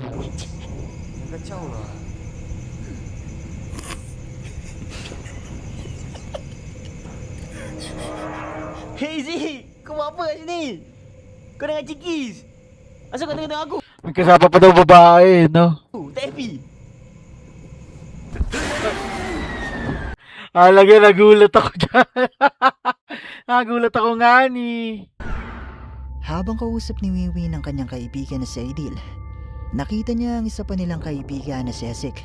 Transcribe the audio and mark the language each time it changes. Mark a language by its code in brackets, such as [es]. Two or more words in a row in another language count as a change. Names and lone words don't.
[ms] Kacau lah. Hey Zik, kau buat apa kat sini? Kau dengan Cikis? Asal kau tengok aku? [tl] May kasama pa daw babae, no? [ms] Tak happy? [tl] Lagi nagulat ako dyan. Nagulat ako nga ni. Habang kausap ni Wiwi ng kanyang kaibigan na si Aidil, nakita niya ang isa pa nilang kaibigan na si Esik.